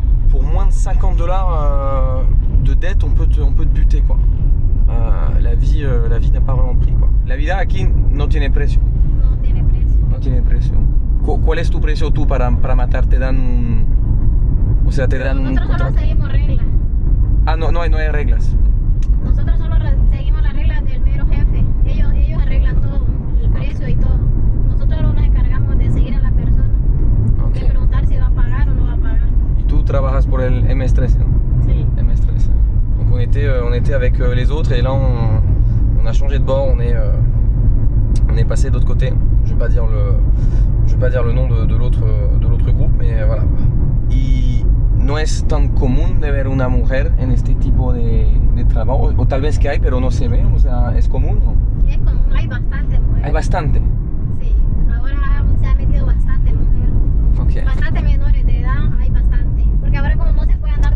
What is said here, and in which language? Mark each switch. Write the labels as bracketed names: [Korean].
[French] Pour moins de $50 de dette, on peut te buter, quoi. La vie n'a pas vraiment de prix, quoi. [Spanish] La vida aquí no tiene precio. No tiene precio. No tiene precio. ¿Cuál es tu precio tú para matar? ¿Te dan un... O sea, te dan un Nosotros solo contrato? seguimos reglas. Ah, no hay reglas. Nosotros solo seguimos las reglas del mero jefe. Ellos arreglan todo, el precio y todo. Nosotros nos encargamos de seguir a la persona, Ok. de preguntar si va a pagar o no va a pagar. Y tú trabajas por el MS13, ¿no? Sí. MS13. [French] Donc on était avec les autres et là on a changé de bord, on est passé de l'autre côté. Je vais pas dire le nom de l'autre groupe, mais voilà. [Spanish] Y no es tan común de ver una mujer en este tipo de trabajo, o tal vez que hay, pero no se ve, o sea, es común, ¿no? Es común, hay bastante mujeres. Hay bastante. Sí, ahora se ha metido bastante mujer. Ok. Bastante menores de edad, hay bastante. Porque ahora como no se puede